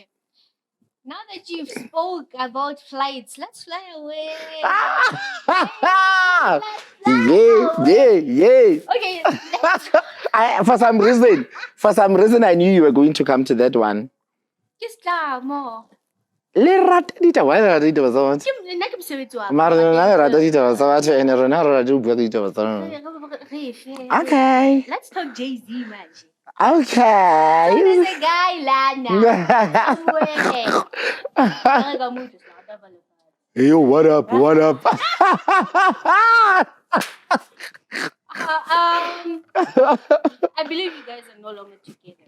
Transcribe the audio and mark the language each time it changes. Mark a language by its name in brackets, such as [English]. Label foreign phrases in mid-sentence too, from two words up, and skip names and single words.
[English] Now that you've spoke about flights, let's fly away. Yeah. Okay. For some reason, I knew you were going to come to that one. Just more. [Southern Sotho] Lerato ditaba tsa batho. Nna ke mosebetsi wa ka. Mara rona re rata ditaba tsa batho and rona re rata ho bua ka ditaba tsa rona. [English] Okay. Let's talk Jay-Z, man. Okay. So there's a guy, Lana. Yo, what up? I believe you guys are no longer together.